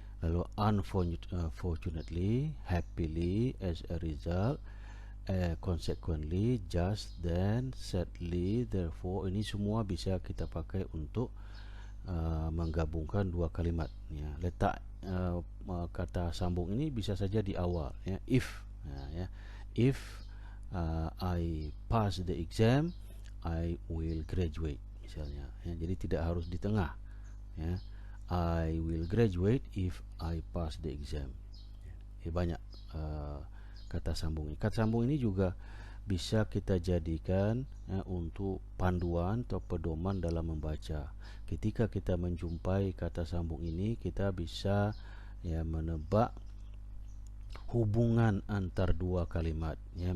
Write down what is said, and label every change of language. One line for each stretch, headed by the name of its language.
Indonesian: Lalu
English: unfortunately, happily, as a result, consequently, just, then, sadly, therefore.
Indonesian: Ini semua bisa kita pakai untuk menggabungkan dua kalimat, ya. Letak kata sambung ini bisa saja di awal, ya. If, ya.
English: If I pass the exam, I will graduate,
Indonesian: misalnya, ya. Jadi tidak harus di tengah, ya.
English: I will graduate if I pass the exam.
Indonesian: Ya, banyak kata sambung ini. Kata sambung ini juga bisa kita jadikan, ya, untuk panduan atau pedoman dalam membaca. Ketika kita menjumpai kata sambung ini, kita bisa, ya, menebak hubungan antar dua kalimat, ya.